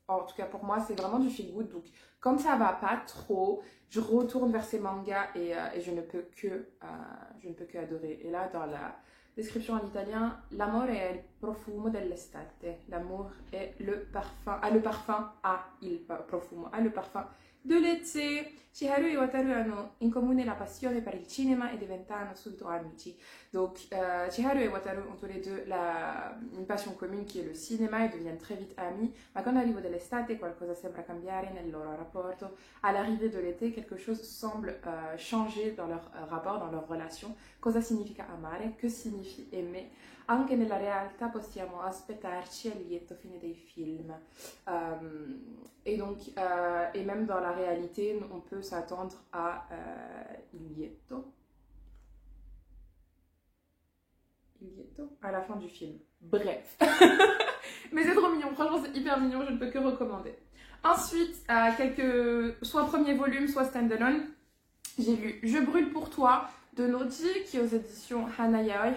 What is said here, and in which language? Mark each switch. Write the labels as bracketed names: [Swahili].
[French] En tout cas, pour moi, c'est vraiment du feel good. Donc, comme ça va pas trop, je retourne vers ces mangas et je ne peux que adorer. Et là, dans la description en italien, [Italian] l'amore è il profumo dell'estate. [French] L'amour est le parfum, [Italian] il profumo, [French] a le parfum de l'été. [Italian] Chiharu [French] et [Italian] Wataru hanno in comune la passione per il cinema e diventano subito amici. [French] Donc, Chiharu et Wataru ont tous les 2 une passion commune qui est le cinéma et deviennent très vite amis. [Italian] Ma con l'arrivo dell'estate qualcosa sembra cambiare nel loro rapporto. [French] À l'arrivée de l'été, quelque chose semble changer dans leur rapport, dans leur relation. [Italian] Cosa significa amare? [French] Que signifie aimer? [Italian] Anche nella realtà possiamo aspettarci il lieto fine dei film. [French] Et donc, et même dans la réalité, on peut s'attendre à [Italian] il lieto [French] à la fin du film. Bref. Mais c'est trop mignon, franchement c'est hyper mignon, je ne peux que recommander. Ensuite, soit premier volume, soit stand-alone, j'ai lu Je brûle pour toi de Nodi, qui est aux éditions Hanayaoi.